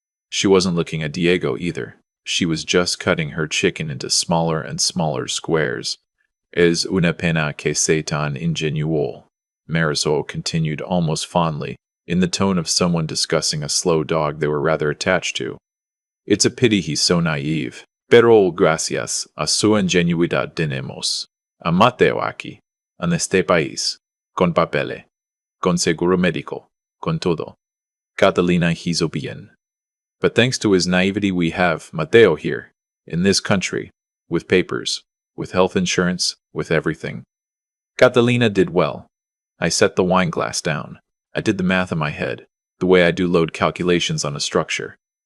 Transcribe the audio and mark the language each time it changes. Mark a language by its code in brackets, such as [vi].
[en] She wasn't looking at Diego either. She was just cutting her chicken into smaller and smaller squares. [es] Es una pena que sea tan ingenuo, [en] Marisol continued almost fondly, in the tone of someone discussing a slow dog they were rather attached to. It's a pity he's so naive. [es] Pero gracias a su ingenuidad tenemos a Mateo aquí, en este país, con papeles, con seguro médico, con todo. Catalina hizo bien. [en] But thanks to his naivety we have Mateo here, in this country, with papers, with health insurance, with everything. Catalina did well. I set the wine glass down. I did the math in my head, the way I do load calculations on a structure.